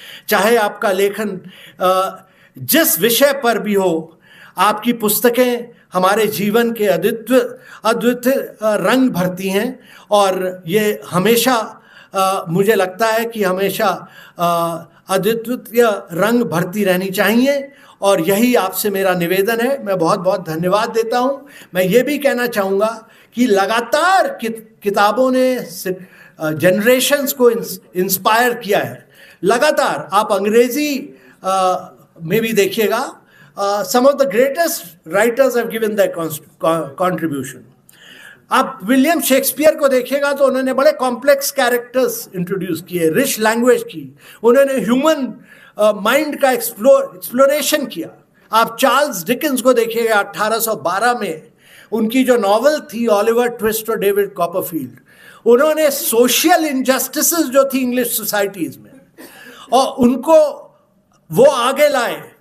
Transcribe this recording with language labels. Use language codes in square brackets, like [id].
[hi] चाहे आपका लेखन जिस विषय पर भी हो, आपकी पुस्तकें हमारे जीवन के अद्वितीय रंग भरती हैं और ये हमेशा मुझे लगता है कि हमेशा अद्वितीय रंग भरती रहनी चाहिए। और यही आपसे मेरा निवेदन है। मैं बहुत बहुत धन्यवाद देता हूँ। मैं ये भी कहना चाहूँगा कि लगातार किताबों ने जनरेशन्स को इंस्पायर किया है। लगातार आप अंग्रेजी में भी देखिएगा, [en] some of the greatest writers have given their contribution. [hi] आप विलियम शेक्सपियर को देखिएगा तो उन्होंने बड़े कॉम्प्लेक्स कैरेक्टर्स इंट्रोड्यूस किए, रिच लैंग्वेज की, उन्होंने ह्यूमन माइंड का एक्सप्लोरेशन किया। आप चार्ल्स डिकेंस को देखिएगा 1812 में उनकी जो नॉवल थी ऑलिवर ट्विस्ट और डेविड कॉपरफील्ड, उन्होंने सोशल इनजस्टिसेस जो थी इंग्लिश सोसाइटीज में और उनको वो आगे लाए।